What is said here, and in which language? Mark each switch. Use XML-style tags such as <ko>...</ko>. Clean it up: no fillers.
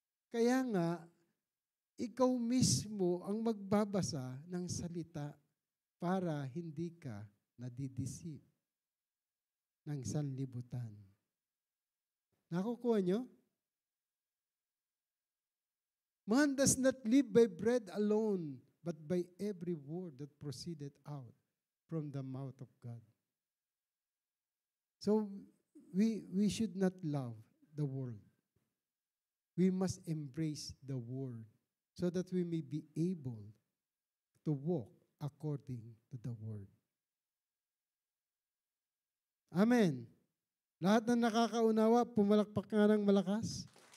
<tl>Kaya nga, ikaw mismo ang magbabasa ng salita para hindi ka nadidisip ng sanlibutan. Nakukuha nyo?</tl> <en>Man does not live by bread alone, but by every word that proceeded out from the mouth of God. So, we should not love the world. We must embrace the word so that we may be able to walk according to the word. Amen.</en> <tl>Lahat ng nakakaunawa, pumalakpak nga ng malakas.</tl>